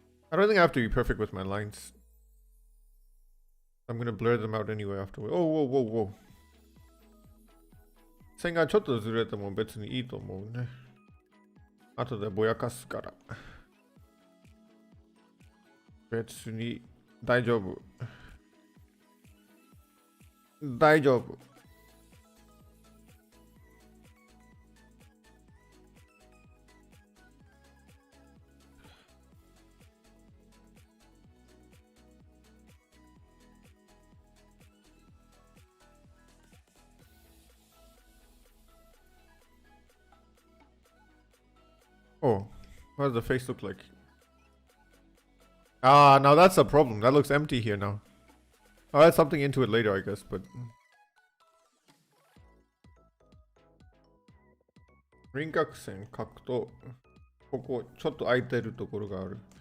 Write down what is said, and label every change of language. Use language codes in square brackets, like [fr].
[en] I don't think I have to be perfect with my lines. I'm gonna blur them out anyway afterward. Oh, whoa, whoa, whoa. [ja] 線がちょっとずれても別にいいと思うね。後でぼやかすから。別に大丈夫。大丈夫。 [en] Oh, what does the face look like? Ah, now that's a problem. That looks empty here now. I'll add something into it later, I guess, but... [ja] 輪郭線描くと、ここちょっと空いてるところがある。